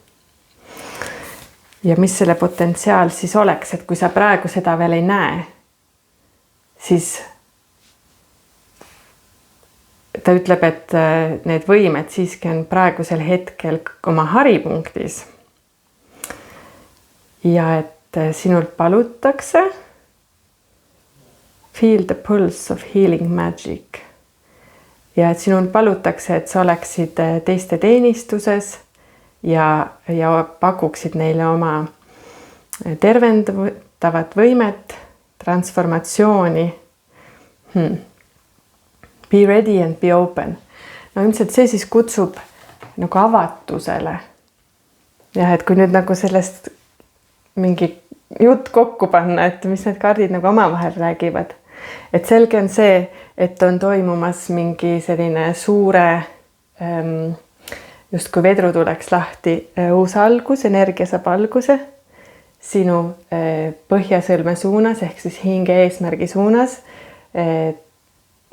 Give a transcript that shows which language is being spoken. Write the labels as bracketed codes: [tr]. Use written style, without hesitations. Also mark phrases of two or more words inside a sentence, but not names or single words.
[et] Ja mis selle potentsiaal siis oleks, et kui sa praegu seda veel ei näe, siis ta ütleb, et need võimed siiski on praegusel hetkel oma haripunktis. Ja et sinult palutakse [en] feel the pulse of healing magic. [et] Ja et sinult palutakse, et sa oleksid teiste teenistuses ja pakuksid neile oma tervendavat võimet, transformatsiooni. [en] Be ready and be open. [et] No ilmselt see siis kutsub nagu avatusele. Ja et kui nüüd nagu sellest mingi jutt kokku panna, et mis need kaardid nagu omavahel räägivad. Et selge on see, et on toimumas mingi selline suure, just kui vedru tuleks lahti, uus algus, energia saab alguse sinu põhjasõlme suunas, ehk siis hinge eesmärgi suunas.